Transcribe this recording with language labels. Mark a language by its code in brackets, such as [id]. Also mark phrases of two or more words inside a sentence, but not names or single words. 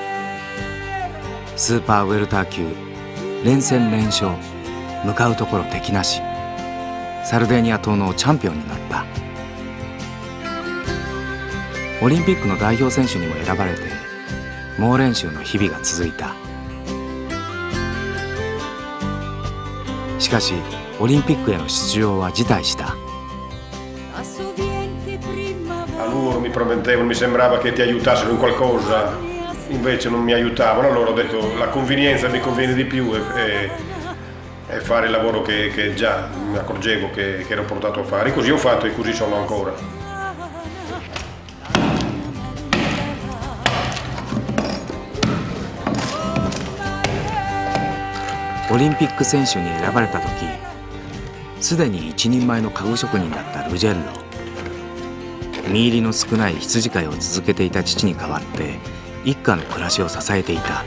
[ja] スーパーウェルター級連戦連勝、向かうところ敵なし、サルデーニア島のチャンピオンになった。オリンピックの代表選手にも選ばれて猛練習の日々が続いた。しかしオリンピックへの出場は辞退した。 [it] Loro mi promettevano, mi sembrava che ti aiutassero in qualcosa, invece non mi aiutavano. Allora ho detto la convenienza mi conviene di più e fare il lavoro che già mi accorgevo che ero portato a fare. Così ho fatto e così sono ancora. [ja] オリンピック選手に選ばれた時、すでに一人前の家具職人だったルジェッロ。身入りの少ない羊飼いを続けていた父に代わって一家の暮らしを支えていた。